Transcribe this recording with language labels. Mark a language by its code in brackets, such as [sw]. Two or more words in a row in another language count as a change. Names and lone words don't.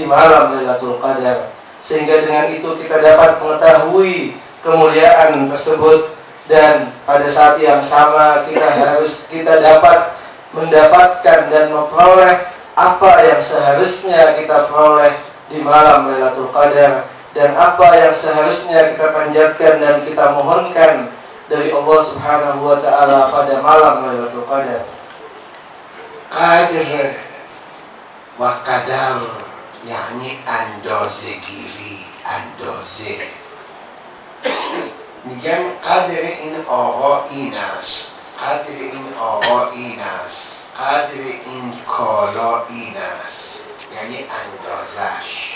[id] malam Lailatul Qadar, sehingga dengan itu kita dapat mengetahui kemuliaan tersebut, dan pada saat yang sama kita dapat mendapatkan dan memperoleh apa yang seharusnya kita peroleh di malam Lailatul Qadar, dan apa yang seharusnya kita panjatkan dan kita mohonkan dari Allah [ar] سبحانه وتعالى [id] pada malam Lailatul Qadar. [fa] قدر و قدر یعنی اندازه گیری، اندازه. میگن قدر این آقا این است، قدر این آقا این است، قدر این کالا این است، یعنی اندازش.